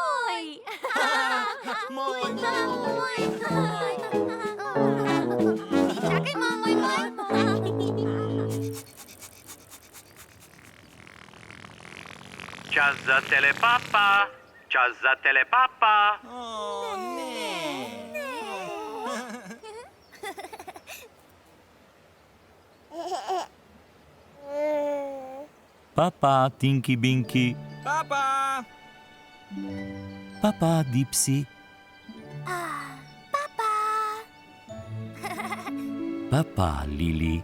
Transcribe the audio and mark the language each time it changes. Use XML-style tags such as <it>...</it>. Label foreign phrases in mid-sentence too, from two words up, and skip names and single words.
<sl>Čakaj, moj. Čas za telepapa, čas za telepapa. Ne. Papa, Tinky Binky. Papa. Papa, Dipsy. Papa, Lili.</sl>